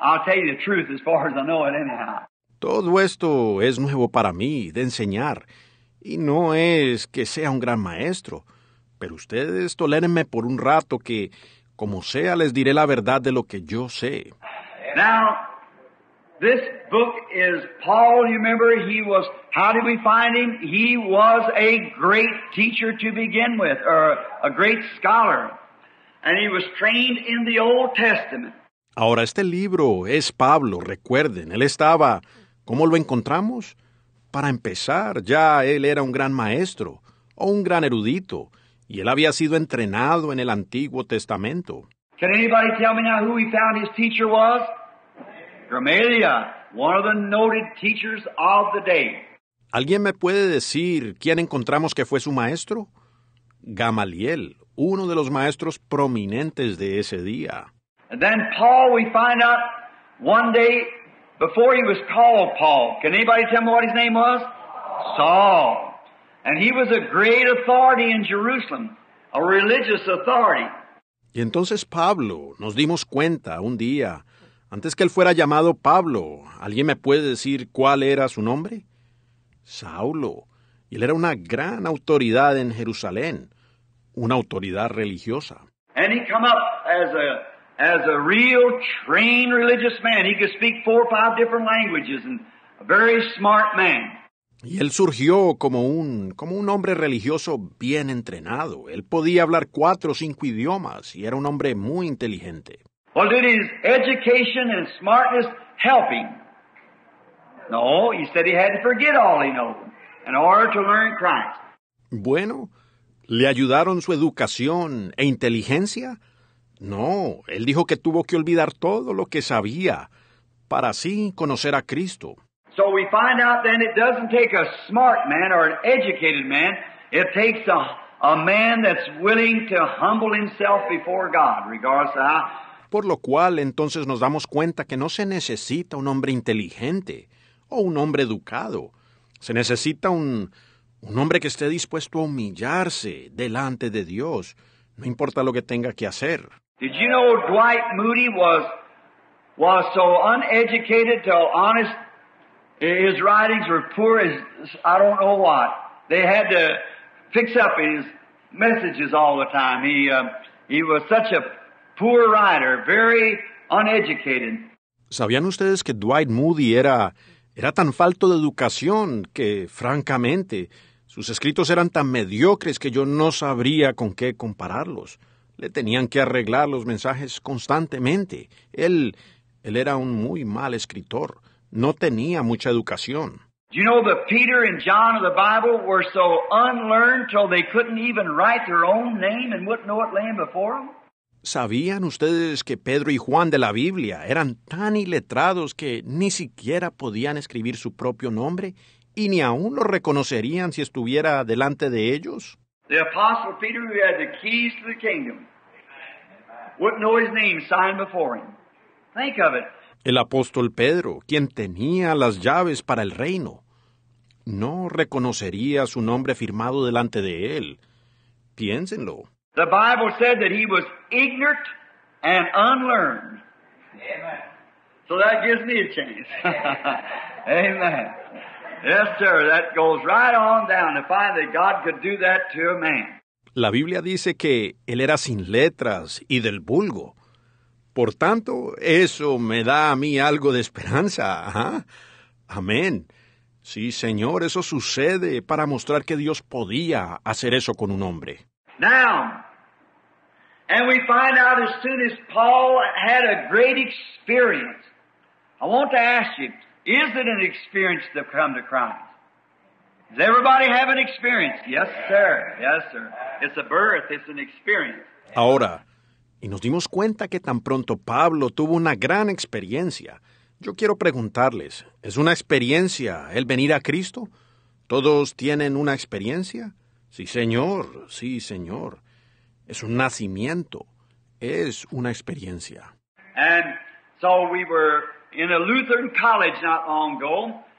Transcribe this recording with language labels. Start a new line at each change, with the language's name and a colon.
English: I'll tell you the truth as far as I know it anyhow.
Spanish: Todo esto es nuevo para mí, de enseñar, y no es que sea un gran maestro, pero ustedes tolérenme por un rato que, como sea, les diré la verdad de lo que yo sé.
English: Now, this book is Paul, you remember, how did we find him? He was a great teacher to begin with, or a great scholar, and he was trained in the Old Testament.
Spanish: Ahora, este libro es Pablo, recuerden, él estaba, ¿cómo lo encontramos? Para empezar, ya él era un gran maestro, o un gran erudito, y él había sido entrenado en el Antiguo Testamento.
English: Can anybody tell me now who he found his teacher was? Gamaliel, one of the noted teachers of the day.
Spanish: ¿Alguien me puede decir quién encontramos que fue su maestro? Gamaliel, uno de los maestros prominentes de ese día.
English: And then Paul, we find out one day before he was called Paul. Can anybody tell me what his name was? Saul. And he was a great authority in Jerusalem, a religious authority.
Spanish: Y entonces Pablo, nos dimos cuenta un día, antes que él fuera llamado Pablo, ¿alguien me puede decir cuál era su nombre? Saulo. Y él era una gran autoridad en Jerusalén, una autoridad religiosa.
English: And he come up as a real trained religious man. He could speak 4 or 5 different languages and a very smart man.
Spanish: Y él surgió como un hombre religioso bien entrenado. Él podía hablar 4 o 5 idiomas y era un hombre muy inteligente.
English: Well, did his education and smartness help him? No, he said he had to forget all he knows in order to learn Christ.
Spanish: Bueno, ¿le ayudaron su educación e inteligencia? No, él dijo que tuvo que olvidar todo lo que sabía para así conocer a Cristo.
English: So we find out then it doesn't take a smart man or an educated man. It takes a man that's willing to humble himself before God, regardless of how.
Spanish: Por lo cual entonces nos damos cuenta que no se necesita un hombre inteligente o un hombre educado. Se necesita un hombre que esté dispuesto a humillarse delante de Dios, no importa lo que tenga que hacer.
English: Did you know Dwight Moody was so uneducated till honest? His writings were poor as I don't know what. They had to fix up his messages all the time. He was such a poor writer, very uneducated.
Spanish: ¿Sabían ustedes que Dwight Moody era tan falto de educación que, francamente, sus escritos eran tan mediocres que yo no sabría con qué compararlos? Le tenían que arreglar los mensajes constantemente. Él era un muy mal escritor. No tenía mucha educación.
English: Do you know that Peter and John of the Bible were so unlearned till they couldn't even write their own name and wouldn't know it laying before them?
Spanish: ¿Sabían ustedes que Pedro y Juan de la Biblia eran tan iletrados que ni siquiera podían escribir su propio nombre y ni aún lo reconocerían si estuviera delante de ellos?
English: The Apostle Peter, who had the keys to the kingdom, wouldn't know his name signed before him. Think of it.
Spanish: El apóstol Pedro, quien tenía las llaves para el reino, no reconocería su nombre firmado delante de él. Piénsenlo.
English: The Bible said that he was ignorant and unlearned. Amen. So that gives me a chance. Amen. Yes, sir. That goes right on down to find that God could do that to a man.
Spanish: La Biblia dice que él era sin letras y del vulgo. Por tanto, eso me da a mí algo de esperanza. Ajá. Amén. Sí, Señor, eso sucede para mostrar que Dios podía hacer eso con un hombre.
English: Now, and we find out as soon as Paul had a great experience. I want to ask you, is it an experience to come to Christ? Does everybody have an experience? Yes, sir. Yes, sir. It's a birth. It's an experience.
Spanish: Ahora, y nos dimos cuenta que tan pronto Pablo tuvo una gran experiencia. Yo quiero preguntarles, ¿es una experiencia el venir a Cristo? ¿Todos tienen una experiencia? Sí, Señor, sí, Señor. Es un nacimiento, es una experiencia.
English: And so we were in a Lutheran college not long ago.